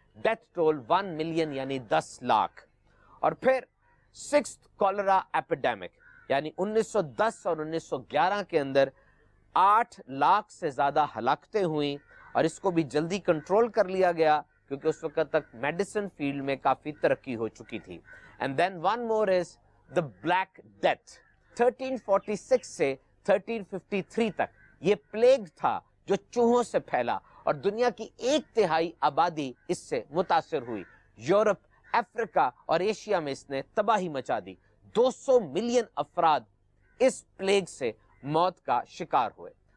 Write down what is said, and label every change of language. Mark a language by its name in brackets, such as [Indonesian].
[Urdu] Death toll 1 million یعنی 10 لاکھ. اور پھر 6th کولرا ایپیڈیمک یعنی 1910 اور 1911 کے اندر 8 لاکھ سے زیادہ ہلاکتیں ہوئیں اور اس کو بھی جلدی کنٹرول کر لیا گیا کیونکہ اس وقت تک میڈیسن فیلڈ میں کافی ترقی ہو چکی تھی. [English] And then one more is the black death. [Urdu] 1346 سے 1353 تک یہ پلیگ تھا جو چوہوں سے پھیلا اور دنیا کی 1/3 آبادی اس سے متاثر ہوئی. یورپ, افریقہ اور ایشیا میں اس نے تباہی مچا دی. 200 ملین افراد اس پلیگ سے موت کا شکار ہوئے.